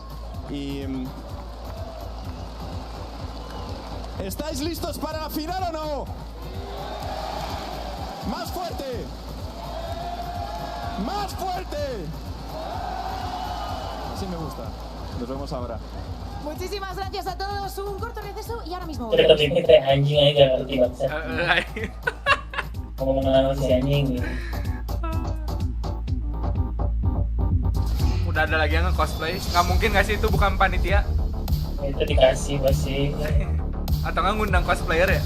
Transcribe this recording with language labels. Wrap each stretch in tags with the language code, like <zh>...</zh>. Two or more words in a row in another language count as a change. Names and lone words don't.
<es>Y ¿estáis listos para la final o no? Más fuerte. Más fuerte. Así me gusta. Nos vemos ahora. Muchísimas gracias a todos. Un corto receso y ahora mismo Kita volvemos.</es> <id>tapi kayak anjing aja gak ngerti maksud. Ngomong si anjing gitu. Udah ada lagi yang nge-cosplay. Nggak mungkin nggak sih itu bukan panitia? Itu dikasih pasti. Atau nggak ngundang cosplayer ya?</id>